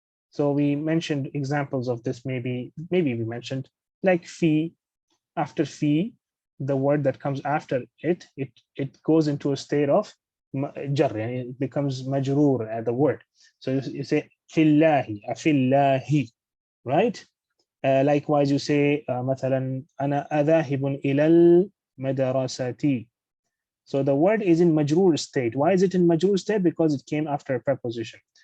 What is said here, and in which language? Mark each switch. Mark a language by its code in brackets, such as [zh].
[en] So we mentioned examples of this, maybe we mentioned like fi. After fi, the word that comes after it goes into a state of jar, it becomes majroor at the word. So you say fillahi, afillahi, right? Likewise, you say [ar] مثلا أنا أذاهب إلى المدرسة. [en] So the word is in majroor state. Why is it in majroor state? Because it came after a preposition.